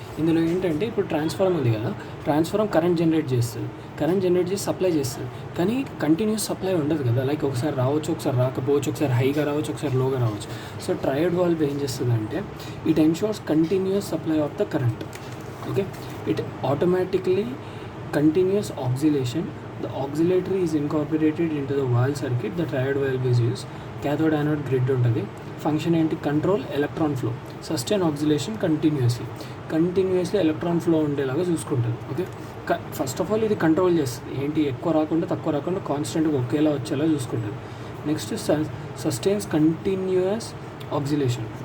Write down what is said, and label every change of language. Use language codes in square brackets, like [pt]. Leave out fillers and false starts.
[te] ఇందులో ఏంటంటే ఇప్పుడు ట్రాన్స్ఫార్మర్ ఉంది కదా, ట్రాన్స్ఫార్మర్ కరెంట్ జనరేట్ చేసి సప్లై చేస్తుంది. కానీ కంటిన్యూస్ సప్లై ఉండదు కదా, లైక్ ఒకసారి రావచ్చు, ఒకసారి రాకపోవచ్చు, ఒకసారి హైగా రావచ్చు, ఒకసారి లోగా రావచ్చు. [en] so triode valve [te] ఏం చేస్తుంది అంటే, [en] It ensures continuous supply of the current. Okay, it automatically continues oscillation. The auxiliary is incorporated into the valve circuit. The triode valve is used. Cathode anode grid [te] ఉంటుంది. ఫంక్షన్ ఏంటి? [en] control electron flow, sustain oscillation continuously electron flow [te] ఉండేలాగా చూసుకుంటుంది. [en] okay, first of all [te] ఇది control చేస్తుంది. ఏంటి? ఎక్కువ రాకుండా తక్కువ రాకుండా కాన్స్టెంట్గా ఒకేలా వచ్చేలా చూసుకుంటుంది. [en] Next sustains continuous oscillation.